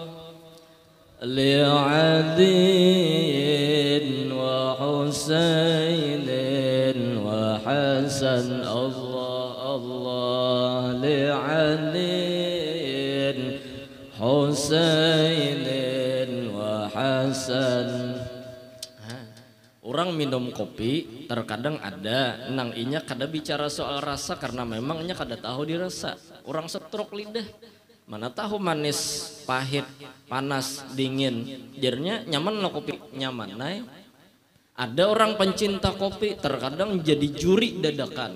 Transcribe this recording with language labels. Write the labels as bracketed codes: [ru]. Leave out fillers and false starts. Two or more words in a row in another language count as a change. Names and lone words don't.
[ar] لعدن وحسين وحسن الله الله لعدن حسين وحسن. [bjn] Orang minum kopi terkadang ada nang inya kada bicara soal rasa karena memang inya kada tahu dirasa. Orang setruk lidah, mana tahu manis, pahit, panas, dingin. Jarnya nyaman lo kopi, nyaman. Nah, ada orang pencinta kopi terkadang jadi juri dadakan.